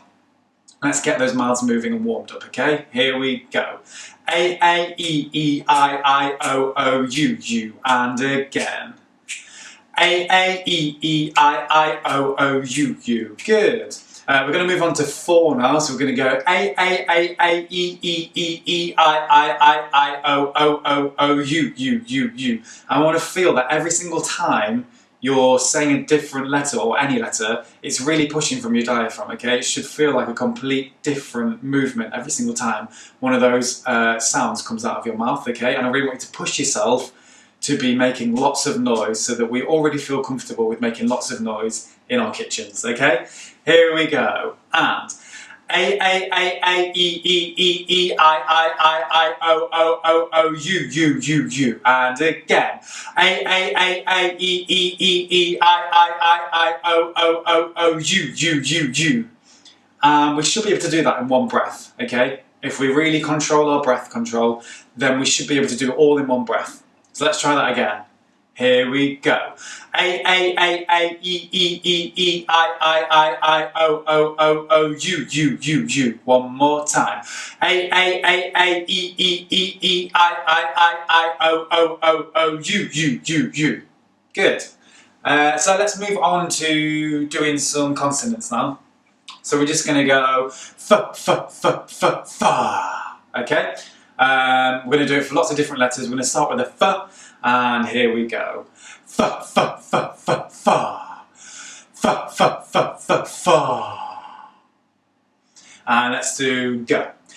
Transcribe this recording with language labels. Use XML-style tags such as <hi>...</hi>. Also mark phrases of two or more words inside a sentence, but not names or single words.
<en>Let's get those mouths moving and warmed up, okay? Here we go. A, E, E, I, O, O, U, U. And again. A, E, E, I, O, O, U, U. Good. We're going to move on to 4 now, so we're going to go A, E, E, E, E, I, O, O, O, O, U, U, U, U. I want to feel that every single time you're saying a different letter, or any letter, it's really pushing from your diaphragm, okay? It should feel like a complete different movement every single time one of those sounds comes out of your mouth, okay? And I really want you to push yourself to be making lots of noise so that we already feel comfortable with making lots of noise in our kitchens, okay? Here we go. And A, E, E, E, E, I, O, O, O, O, U, U, U, U. And again. A, E, E, E, E, I, O, O, O, O, U, U, U, U. We should be able to do that in one breath, okay? If we really control our breath control, then we should be able to do it all in one breath. So let's try that again. Here we go. A, E, E, E, E, I, O, O, O, O, U, U, U, U. One more time. A, E, E, E, E, I, O, O, O, O, U, U, U, U. Good. So let's move on to doing some consonants now. So we're just going to go fa. Okay? We're going to do it for lots of different letters. We're going to start with a fa. And here we go. Fa. And let's do go.</en>